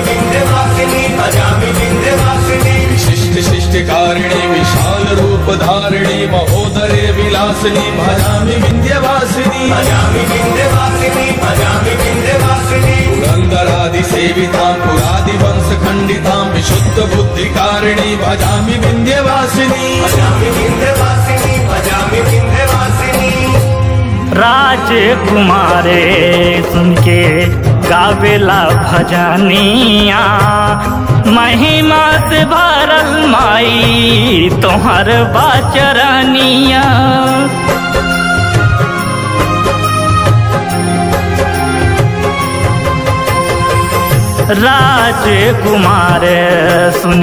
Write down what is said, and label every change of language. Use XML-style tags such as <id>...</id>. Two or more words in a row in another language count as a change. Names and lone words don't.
<sa>विंध्यवासिनी भजामि विंध्यवासिनी विशिष्ट शिष्टकारिणी विशाल रूप धारिणी महोदरे विलासिनी भजामि विंध्यवासिनी भजामि विंध्यवासिनी भजामि विंध्यवासिनी पुरंदरादि सेवितां पुरादि वंश खंडितां विशुद्ध बुद्धिकारिणी भजामि विंध्यवासिनी भजामि विंध्यवासिनी भजामि विंध्यवासिनी</sa> <bho>राजकुमारे सुनके गावेला भजनिया महिमा से भरल माई तोहर बाचरनिया राजकुमार सुन</bho>